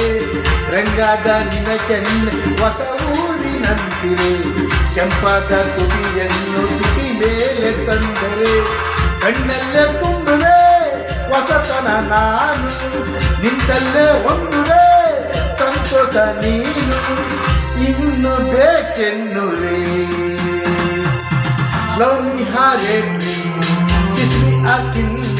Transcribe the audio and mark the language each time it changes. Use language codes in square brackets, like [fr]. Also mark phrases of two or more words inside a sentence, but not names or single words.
[kn] ರಂಗಾದ ನಿನಕೆಂದೇ ಹೊಸ ಹೂವಿನಂತಿದೆ, ಕೆಂಪಾದ ತುಟಿಯನ್ನು ತುಟಿ ಮೇಲೆ ತಂದರೆ. ಕಣ್ಣಲ್ಲೇ ತುಂಬುವೆ ಹೊಸತನ ನಾನು, ನಿಂತಲ್ಲೇ ಹೊಂದುವೆ ಸಂತೋಷ ನೀನು, ಇನ್ನು ಬೇಕೆನ್ನುವೆ. [en] Love me, heart me, kiss me, kill me.